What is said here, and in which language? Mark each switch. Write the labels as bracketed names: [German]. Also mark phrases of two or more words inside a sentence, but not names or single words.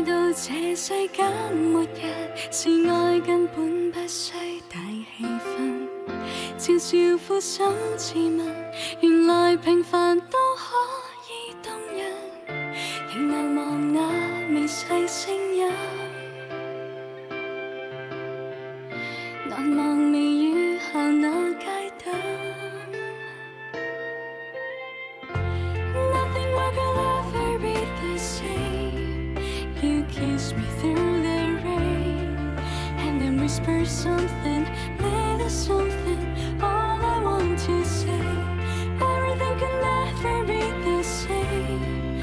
[Cantonese] 這世間末日，是愛根本不需大氣氛，悄悄撫手自問，原來平凡都可以動人，仍難忘那微細聲音，難忘微雨下那街燈。 [English] Nothing more could ever be the same. You kiss me through the rain, and then whisper something, little something. All I want to say, everything could never be the same.